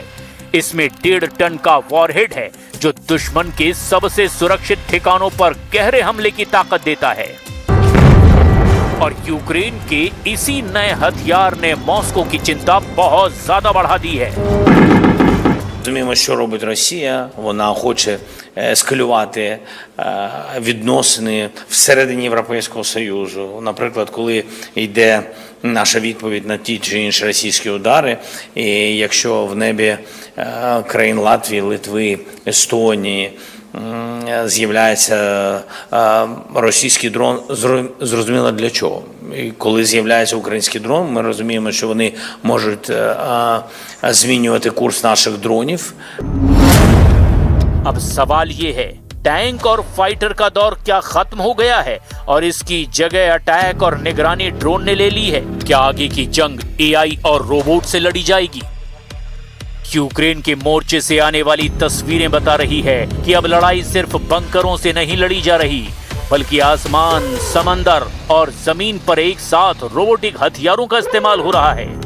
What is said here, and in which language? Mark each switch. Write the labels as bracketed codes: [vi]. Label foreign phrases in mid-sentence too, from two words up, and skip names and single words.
[hi] इसमें 1.5 टन का वॉरहेड है जो दुश्मन के सबसे सुरक्षित ठिकानों पर गहरे हमले की ताकत देता है। और यूक्रेन के इसी नए हथियार ने मॉस्को की चिंता बहुत ज्यादा बढ़ा दी है। [uk] розуміємо, що робить Росія. Вона хоче ескалювати відносини всередині Європейського Союзу. Наприклад, коли йде наша відповідь на ті чи інші російські удари, і якщо в небі країн Латвії, Литви, Естонії з'являється російський дрон, зрозуміло для чого. І коли з'являється український дрон, ми розуміємо, що вони можуть змінювати курс наших дронів. [hi] अब सवाल ये है, टैंक और फाइटर का दौर क्या खत्म हो गया है और इसकी जगह अटैक और निगरानी ड्रोन ने ले ली है? क्या आगे की जंग एआई और रोबोट से लड़ी जाएगी? यूक्रेन के मोर्चे से आने वाली तस्वीरें बता रही है कि अब लड़ाई सिर्फ बंकरों से नहीं लड़ी जा रही, बल्कि आसमान, समंदर और जमीन पर एक साथ रोबोटिक हथियारों का इस्तेमाल हो रहा है।